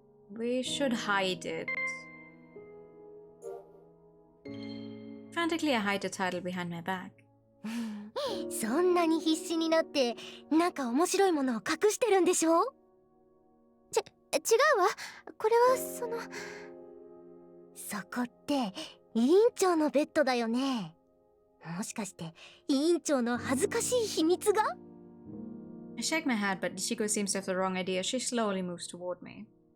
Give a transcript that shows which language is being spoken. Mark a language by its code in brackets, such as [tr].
[en] We should hide it. Frantically, I hide the title behind my back. [ja] そんなに必死になってなんか面白いものを隠してるんでしょ？違うわ。これはそこって委員長のベッドだよね。もしかして委員長の恥ずかしい秘密が？ [en] I shake my head, but Ichigo seems to have the wrong idea. She slowly moves toward me.